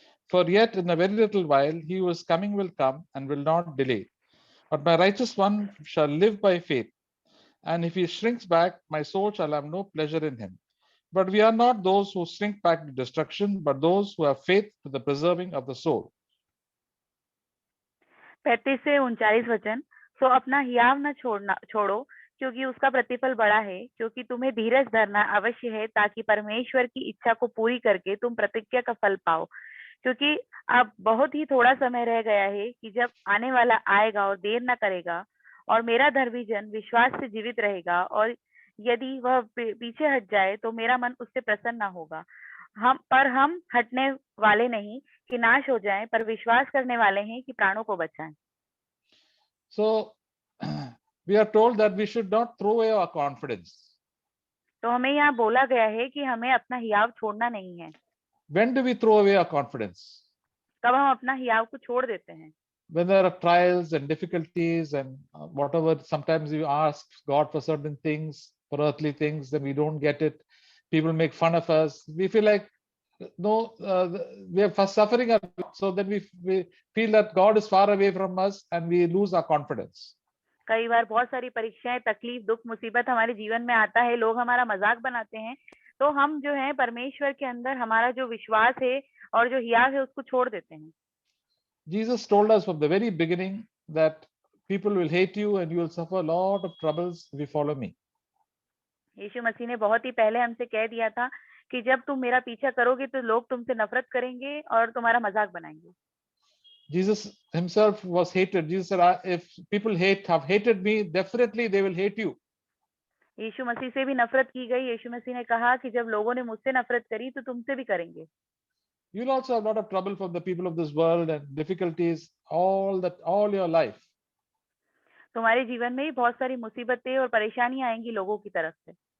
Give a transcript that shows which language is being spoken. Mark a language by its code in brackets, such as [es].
[en] For yet in a very little while, he who is coming will come and will not delay. But my righteous one shall live by faith. And if he shrinks back, my soul shall have no pleasure in him. But we are not those who shrink back to destruction, but those who have faith to the preserving of the soul. [hi] 35 से 39 वचन। सो अपना हियाव न छोड़ो, क्योंकि उसका प्रतिफल बड़ा है। क्योंकि तुम्हें धीरज धरना अवश्य है, ताकि परमेश्वर की इच्छा को पूरी करके तुम प्रतिज्ञा का फल पाओ। क्योंकि अब बहुत ही थोड़ा समय रह गया है कि जब आने वाला आएगा और देर न करेगा, और मेरा धर्मी जन विश्वास से जीवित रहेगा, और यदि वह पीछे हट जाए तो मेरा मन उससे प्रसन्न न होगा। हम हटने वाले नहीं कि नाश हो जाएं, पर विश्वास करने वाले हैं कि प्राणों को बचाएं। [en] So we are told that we should not throw away our confidence. [hi] तो हमें यहाँ बोला गया है कि हमें अपना हियाव छोड़ना नहीं है। [en] When do we throw away our confidence? [hi] कब हम अपना हियाव को छोड़ देते हैं? [en] When there are trials and difficulties and whatever, sometimes we ask God for certain things, for earthly things, then we don't get it. People make fun of us. We feel like no, we are suffering, so then we feel that God is far away from us and we lose our confidence. [hi] कई बार बहुत सारी परीक्षाएं, तकलीफ, दुख, मुसीबत हमारे जीवन में आता है, लोग हमारा मजाक बनाते हैं, तो हम जो है परमेश्वर के अंदर हमारा जो विश्वास है और जो हियाव है उसको छोड़ देते हैं। [en] Jesus told us from the very beginning that people will hate you and you will suffer a lot of troubles if you follow me. [hi] यीशु मसीह ने बहुत ही पहले हमसे कह दिया था कि जब तुम मेरा पीछा करोगे तो लोग तुमसे नफरत करेंगे और तुम्हारा मजाक बनाएंगे। [en] Jesus himself was hated. Jesus said, if people have hated me, definitely they will hate you. [hi] यीशु मसीह से भी नफरत की गई। यीशु मसीह ने कहा कि जब लोगों ने मुझसे नफरत करी तो तुमसे भी करेंगे। [en] You'll also have a lot of trouble from the people of this world and difficulties all your life. [hi] तुम्हारे जीवन में भी बहुत सारी मुसीबतें और परेशानियां आएंगी लोगों की तरफ से।